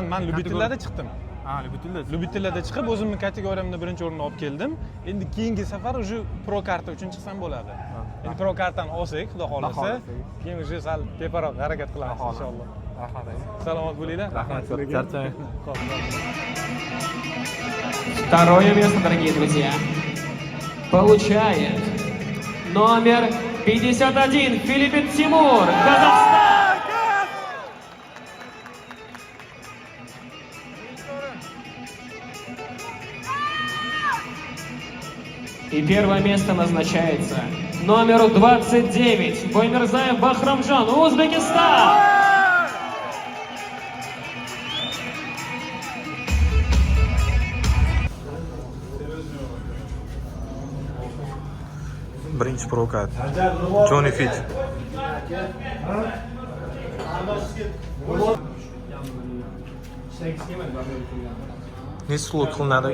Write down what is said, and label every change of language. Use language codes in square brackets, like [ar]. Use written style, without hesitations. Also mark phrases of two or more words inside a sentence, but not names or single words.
[uz] Men любительlarda chiqdim. Любительlarda chiqib o'zimni kategoriyamda birinchi o'rinni olib keldim. Endi keyingi safar уже pro karta uchun chiqsam bo'ladi. Endi pro kartani olsak, xudo xolasa, keyin уже sal teparoq harakat qilamiz inshaalloh. Rahmat. Salomat bo'linglar. Rahmat. Charchang. [ru] Второе место, дорогие друзья, получает номер 51 Филиппин Тимур, Казахстан. И первое место назначается номеру 29 Боймирзаев Бахрамжан, Узбекистан. [uz] Birinchi prokat. Johnny Fit. Necha slot qilinadi?